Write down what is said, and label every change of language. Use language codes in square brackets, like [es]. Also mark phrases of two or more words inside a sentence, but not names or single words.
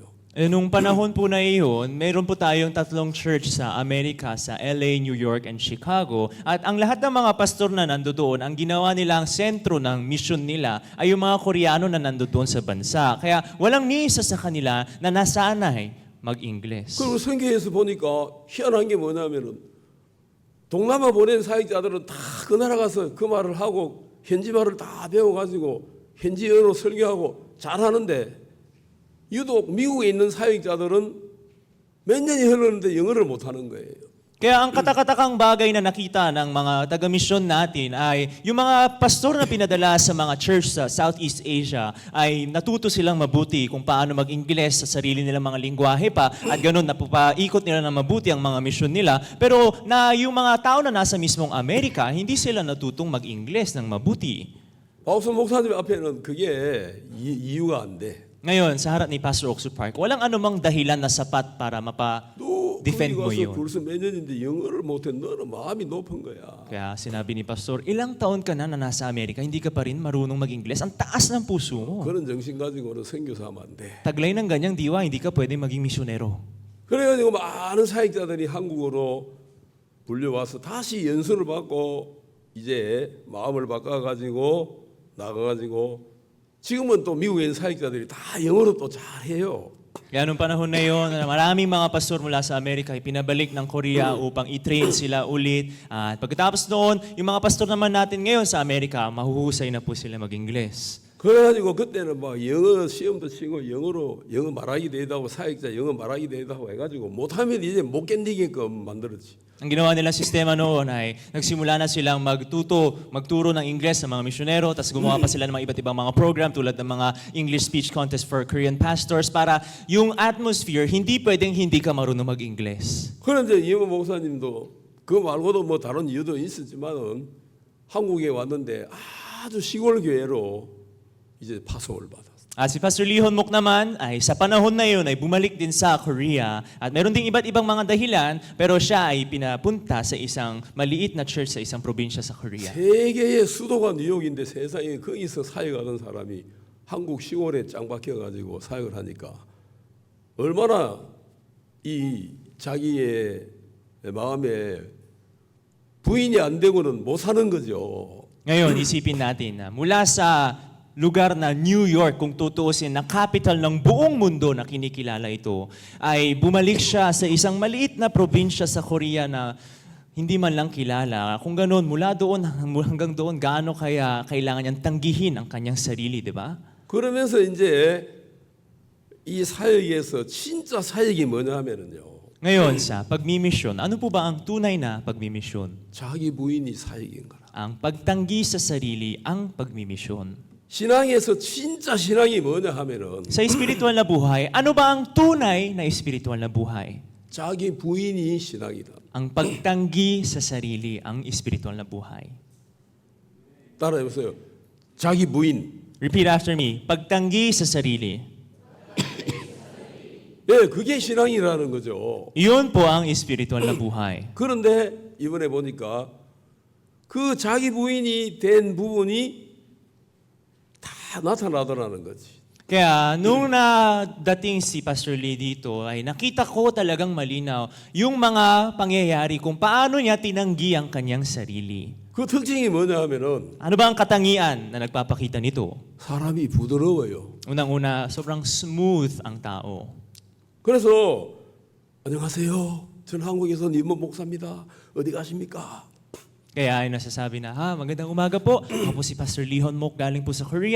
[tl] Nung panahon po na iyon, meron po tayong 3 church sa Amerika, sa LA, New York, and Chicago. At ang lahat ng mga pastor na nandoon, ang ginawa nilang sentro ng mission nila ay yung mga Koreano na nandoon sa bansa. Kaya walang ni isa sa kanila na nasanay mag-Ingles. [ko] 그리고 선교에서 보니까 희한한 게 뭐냐면은 동남아 보낸 사역자들은 다 그 나라 가서 그 말을 하고 현지 말을 다 배워가지고 현지어로 설교하고 잘하는데 유독 미국에 있는 사역자들은 몇 년이 흘렀는데 영어를 못하는 거예요. [tl] Kaya ang katakatakang bagay na nakita ng mga taga-mission natin ay yung mga pastor na pinadala sa mga church sa Southeast Asia ay natuto silang mabuti kung paano mag-Ingles sa sarili nilang mga lingwahe pa at ganun napapaikot nila ng mabuti ang mga mission nila. Pero na yung mga tao na nasa mismong Amerika, hindi sila natutong mag-Ingles ng mabuti. [ko] 박수 목사님 앞에는 그게 이유가 안 돼. [tl] Ngayon, sa harap ni Pastor Oxford Park, walang anumang dahilan na sapat para [ko] 거기 [tl] mapa-defend mo [ko] 가서 [tl] yun. [ko] 벌써 몇 년인데 영어를 못해. 너는 마음이 높은 거야. [tl] Kaya sinabi ni Pastor, ilang taon ka na nasa Amerika, hindi ka pa rin marunong mag-Ingles. Ang taas ng puso mo. [ko] 그런 정신 가지고는 선교사하면 안 돼. [tl] Taglay ng ganyang diwa, hindi ka pwede maging misyonero. [ko] 그래가지고 많은 사역자들이 한국으로 불려와서 다시 연수를 받고 이제 마음을 바꿔가지고 나가가지고 지금은 또 미국에 있는 사역자들이 다 영어로 또 잘해요. [tl] Kaya nung panahon na yun, maraming mga pastor mula sa Amerika ay pinabalik ng Korea upang i-train sila ulit. At pagkatapos noon, yung mga pastor naman natin ngayon sa Amerika, mahuhusay na po sila mag-Ingles. [ko] 그래가지고 그때는 막 영어 시험도 치고 영어 말하기 대회하고 사역자 영어 말하기 대회하고 해가지고 못하면 이제 못 견디게끔 만들었지. [tl] Ang ginawa nilang sistema noon ay nagsimula na silang magturo ng Ingles sa mga misyonero, tapos gumawa pa sila ng mga iba't ibang mga program tulad ng mga [en] English speech contest for Korean pastors [tl] para yung atmosphere, hindi pwedeng hindi ka marunong mag-Ingles. [ko] 그런데 이모 목사님도 그 말고도 뭐 다른 이유도 있었지만은 한국에 왔는데 아주 시골 교회로 이제 파송을 받았어. [tl] At si Pastor Lee Honmok naman ay sa panahon na yun ay bumalik din sa Korea at meron ding iba't ibang mga dahilan pero siya ay pinapunta sa isang maliit na church sa isang probinsya sa Korea. [ko] 세계의 수도가 뉴욕인데 세상에 거기서 사역하는 사람이 한국 시골에 짱 박혀가지고 사역을 하니까 얼마나 이 자기의 마음에 부인이 안 되고는 못 사는 거죠. [tl] Ngayon, isipin natin na mula sa lugar na New York, kung tutuusin, na capital ng buong mundo na kinikilala ito, ay bumalik siya sa isang maliit na probinsya sa Korea na hindi man lang kilala. Kung ganoon, mula doon hanggang doon, gaano kaya kailangan niyang tanggihin ang kanyang sarili, di ba? [ko] 그러면서 이제 이 사역에서 진짜 사역이 뭐냐 하면은요. [tl] Ngayon, sa pagmimisyon, ano po ba ang tunay na pagmimisyon? [ko] 자기 부인이 사역인 거라. [tl] Ang pagtanggi sa sarili ang pagmimisyon. [ko] 신앙에서 진짜 신앙이 뭐냐 하면은 [tl] Sa espiritual na buhay, ano ba ang tunay na espiritual na buhay? [ko] 자기 부인이 신앙이다. [tl] Ang pagtanggi sa sarili ang espiritual na buhay. [ko] 따라해보세요. 자기 부인. [en] Repeat after me. [tl] Pagtanggi sa sarili. [ko] 예, 그게 신앙이라는 거죠. [tl] Iyon po ang espiritual na buhay. [ko] 그런데 이번에 보니까 그 자기 부인이 된 부분이 다 나타나더라는 거지. [tl] Kaya nung nadating si Pastor Lee dito, ay nakita ko talagang malinaw yung mga pangyayari kung paano niya tinanggi ang kanyang sarili. [ko] 그 특징이 뭐냐 하면은 [tl] Ano ba ang katangian na nagpapakita nito? [ko] 사람이 부드러워요. [tl] Unang-una, sobrang smooth ang tao. [ko] 그래서 안녕하세요. 저는 한국에서 임원 목사입니다. 어디 가십니까? [tl] Kaya ay nasasabi na, magandang umaga po. Ako po si Pastor Lee Honmok, galing po sa Korea.